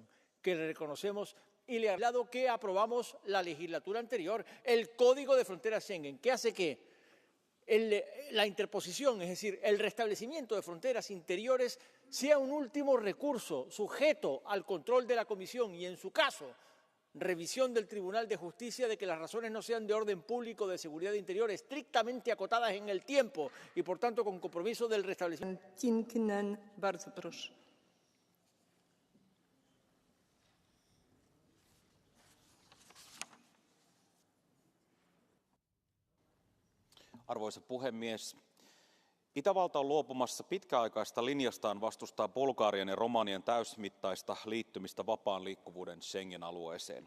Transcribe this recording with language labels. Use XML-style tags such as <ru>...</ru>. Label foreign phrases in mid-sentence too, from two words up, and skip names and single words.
<es>que le reconocemos y le agradezco que aprobamos la legislatura anterior el Código de Fronteras Schengen, que hace que la interposición, es decir, el restablecimiento de fronteras interiores, sea un último recurso sujeto al control de la Comisión y, en su caso, revisión del Tribunal de Justicia de que las razones no sean de orden público o de seguridad interior, estrictamente acotadas en el tiempo y, por tanto, con compromiso del restablecimiento.</es> <pl>Bardzo proszę.</pl> <fi>Arvoisa puhemies, Itävalta on luopumassa pitkäaikaista linjastaan vastustaa Bulgarian ja Romanian täysimittaista liittymistä vapaan liikkuvuuden Schengen-alueeseen.</fi>